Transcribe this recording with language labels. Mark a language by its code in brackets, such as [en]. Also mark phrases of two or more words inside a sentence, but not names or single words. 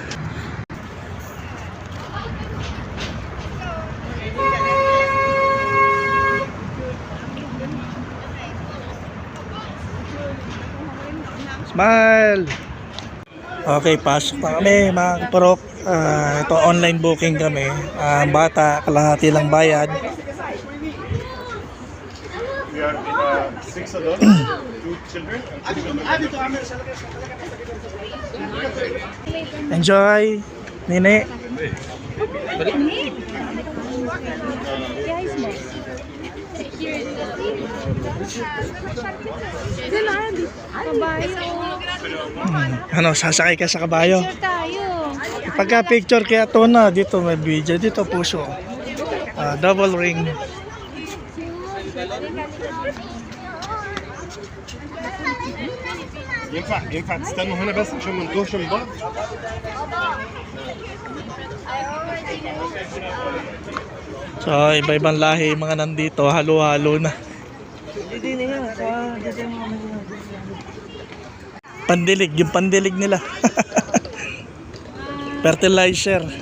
[tl] Smile! Okay, pasok na kami mga kaparok. Ito online booking kami. Bata, kalahati lang bayad. [en] We are in 6 adults, 2 children, and 2 children. Enjoy, Nini. [tl] Ano, sasakay ka sa kabayo? Pagka picture kaya to na, dito may video, dito puso. [en] Double ring. [ar] ينفع تستنوا هنا بس عشان ما نتوهش من بعض. [tl] So, iba-ibang lahi mga nandito, halo-halo na. Pandilig, yung pandilig nila. Fertilizer.